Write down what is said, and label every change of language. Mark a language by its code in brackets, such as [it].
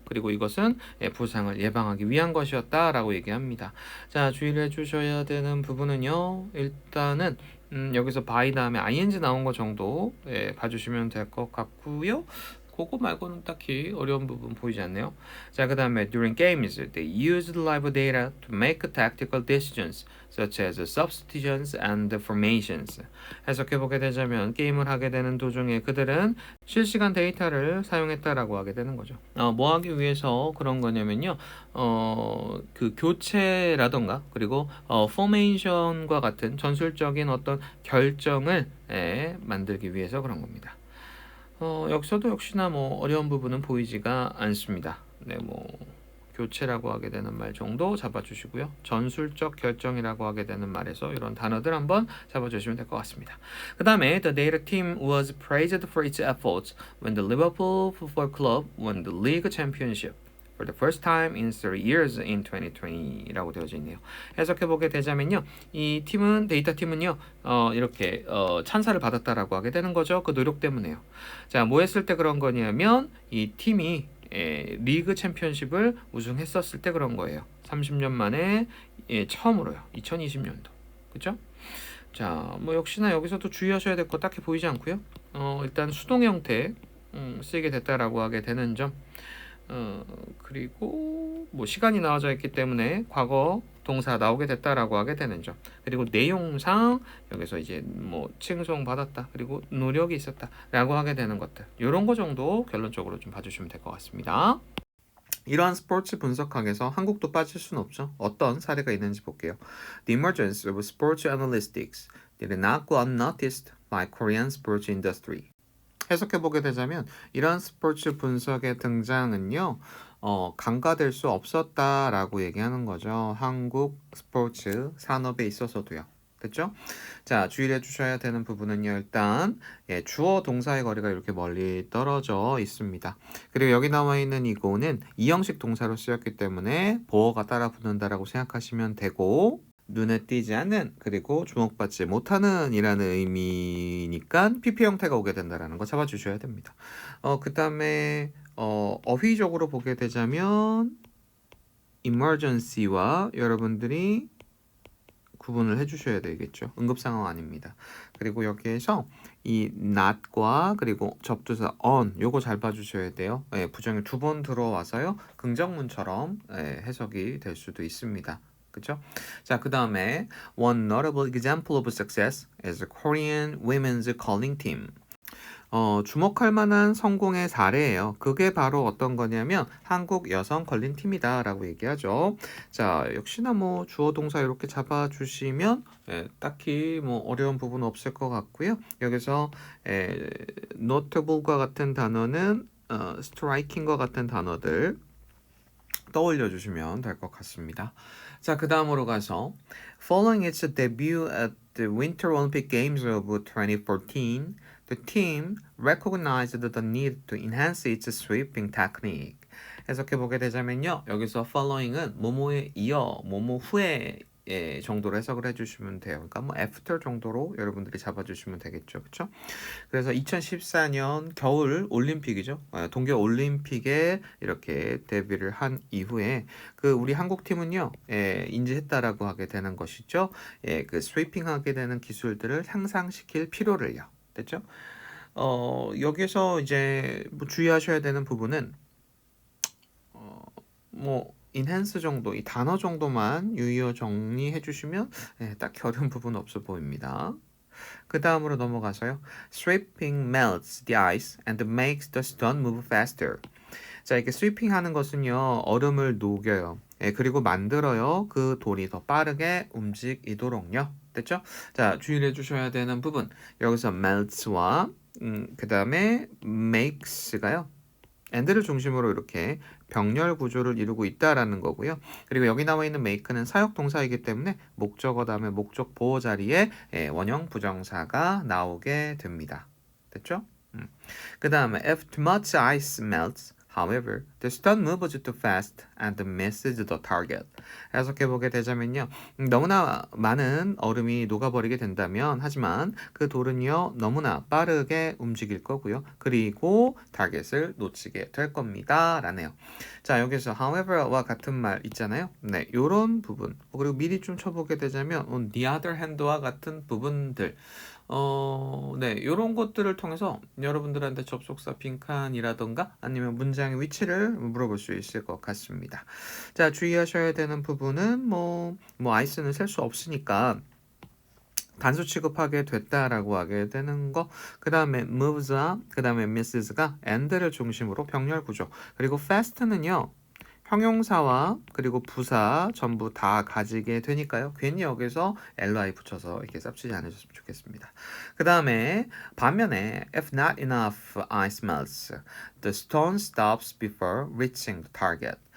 [ko] 그리고 이것은 부상을 예방하기 위한 것이었다라고 얘기합니다. 자, 주의를 해주셔야 되는 부분은요. 일단은 여기서 by 다음에 ing 나온 거 정도 봐주시면 될 것 같고요. 그거 말고는 딱히 어려운 부분 보이지 않네요. 자, 그 다음에 [en] during games, they used live data to make tactical decisions such as substitutions and formations. [ko] 해석해보게 되자면 게임을 하게 되는 도중에 그들은 실시간 데이터를 사용했다라고 하게 되는 거죠. 뭐 하기 위해서 그런 거냐면요. 그 교체라던가 그리고 포메이션과 같은 전술적인 어떤 결정을 만들기 위해서 그런 겁니다. 여기서도 역시나 뭐 어려운 부분은 보이지가 않습니다. 네, 뭐 교체라고 하게 되는 말 정도 잡아주시고요. 전술적 결정이라고 하게 되는 말에서 이런 단어들 한번 잡아주시면 될 것 같습니다. [en] 그 다음에 The data team was praised for its efforts when the Liverpool Football Club won the league championship for the first time in 3 years in 2020 [ko] 라고 되어져 있네요. 해석해보게 되자면요. 이 팀은 데이터 팀은요. 이렇게 찬사를 받았다라고 하게 되는 거죠. 그 노력 때문에요. 자, 뭐 했을 때 그런 거냐면 이 팀이 리그 챔피언십을 우승했었을 때 그런 거예요. 30년 만에 처음으로요. 2020년도. 그죠? 자, 뭐 역시나 여기서도 주의하셔야 될 거 딱히 보이지 않고요. 일단 수동 형태 쓰이게 됐다라고 하게 되는 점. 그리고 뭐 시간이 나와져 있기 때문에 과거 동사 나오게 됐다라고 하게 되는 점. 그리고 내용상 여기서 이제 뭐 칭송받았다. 그리고 노력이 있었다라고 하게 되는 것들. 이런 거 정도 결론적으로 좀 봐주시면 될 것 같습니다. 이러한 스포츠 분석학에서 한국도 빠질 수는 없죠. 어떤 사례가 있는지 볼게요. [en] The emergence of sports analytics did not go unnoticed by Korean sports industry. [ko] 해석해보게 되자면 이런 스포츠 분석의 등장은요. 간과될 수 없었다라고 얘기하는 거죠. 한국 스포츠 산업에 있어서도요. 됐죠? 자, 주의해 주셔야 되는 부분은요. 일단 주어 동사의 거리가 이렇게 멀리 떨어져 있습니다. 그리고 여기 나와 있는 이거는 이형식 동사로 쓰였기 때문에 보어가 따라 붙는다라고 생각하시면 되고 눈에 띄지 않는 그리고 주목받지 못하는 이라는 의미니까 PP 형태가 오게 된다라는 거 잡아주셔야 됩니다. 그 다음에 어휘적으로 보게 되자면 emergency와 여러분들이 구분을 해주셔야 되겠죠. 응급상황 아닙니다. 그리고 여기에서 이 not과 그리고 접두사 on 요거 잘 봐주셔야 돼요. 부정이 2번 들어와서요. 긍정문처럼 해석이 될 수도 있습니다. 그죠? 자, 그 다음에 [en] one notable example of success is the Korean women's curling team. [ko] 주목할 만한 성공의 사례예요. 그게 바로 어떤 거냐면 한국 여성 컬링 팀이다 라고 얘기하죠. 자, 역시나 뭐 주어 동사 이렇게 잡아주시면 딱히 뭐 어려운 부분 없을 것 같고요. 여기서 notable과 같은 단어는 striking과 같은 단어들 떠올려 주시면 될 것 같습니다. 자, 그 다음으로 가서 [en] Following its debut at the Winter Olympic Games of 2014, the team recognized the need to enhance its sweeping technique. [ko] 해석해보게 되자면요. 여기서 following은 뭐뭐에 이어, 뭐뭐 후에 정도로 해석을 해주시면 돼요. 그러니까 뭐 after 정도로 여러분들이 잡아주시면 되겠죠. 그렇죠? 그래서 2014년 겨울 올림픽이죠. 동계 올림픽에 이렇게 데뷔를 한 이후에 그 우리 한국 팀은요. 인지했다라고 하게 되는 것이죠. 그 스위핑 하게 되는 기술들을 향상시킬 필요를요. 됐죠? 여기서 이제 뭐 주의하셔야 되는 부분은 뭐 enhance 정도, 이 단어 정도만 유의어 정리해 주시면 딱히 어려운 부분 없어 보입니다. 그 다음으로 넘어가서요. [en] Sweeping melts the ice and makes the stone move faster. [ko] 자, 이렇게 sweeping 하는 것은요. 얼음을 녹여요. 그리고 만들어요. 그 돌이 더 빠르게 움직이도록요. 됐죠? 자, 주의를 해주셔야 되는 부분. 여기서 melts와 그 다음에 makes가요. and를 중심으로 이렇게 병렬 구조를 이루고 있다라는 거고요. 그리고 여기 나와 있는 make는 사역 동사이기 때문에 목적어 다음에 목적 보호 자리에 원형 부정사가 나오게 됩니다. 됐죠? 그 다음에 [en] if too much ice melts, however, The stone moves too fast and misses the target. [ko] 해석해 보게 되자면요. 너무나 많은 얼음이 녹아버리게 된다면 하지만 그 돌은요 너무나 빠르게 움직일 거고요. 그리고 타겟을 놓치게 될 겁니다. 라네요. 자 여기서 however와 같은 말 있잖아요. 네, 요런 부분 그리고 미리 좀 쳐보게 되자면 [en] on the other hand [ko] 와 같은 부분들 네, 요런 것들을 통해서 여러분들한테 접속사 빈칸이라던가 아니면 문장의 위치를 물어볼 수 있을 것 같습니다. 자, 주의하셔야 되는 부분은 아이스는 셀 수 없으니까 단수 취급하게 됐다라고 하게 되는 거. 그 다음에 moves와 그 다음에 misses가 and를 중심으로 병렬 구조. 그리고 fast는요. 형용사와 그리고 부사 전부 다 가지게 되니까요. 괜히 여기서 ly 붙여서 이렇게 쌉치지 않으셨으면 좋겠습니다. 그 다음에 반면에 [en] if not enough ice melts, the stone stops before reaching the target.